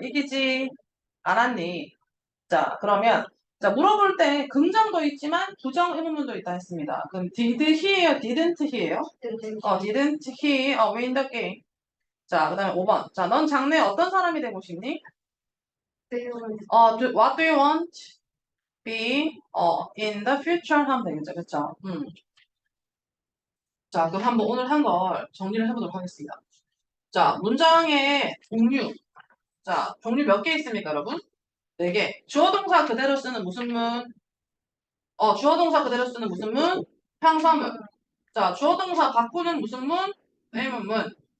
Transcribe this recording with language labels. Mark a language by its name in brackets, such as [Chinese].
[Korean] 이기지 않았니? 자, 그러면 자, 물어볼 때 긍정도 있지만 부정 의문문도 있다 했습니다. 그럼 [English] did he [Korean] 예요? [English] didn't he [Korean] 예요? [English] didn't he win the game? [Korean] 자, 그다음에 5번. 자, 넌 장래에 어떤 사람이 되고 싶니? [English] what do you want be in the future [Korean] 하면 되겠죠. 그쵸? 자, 그럼 한번 오늘 한 걸 정리를 해보도록 하겠습니다. 자, 문장의 종류. 자, 종류 몇 개 있습니까, 여러분? 4개. 주어 동사 그대로 쓰는 무슨 문? 주어 동사 그대로 쓰는 무슨 문? 평서문. 자, 주어 동사 바꾸는 무슨 문? 의문문.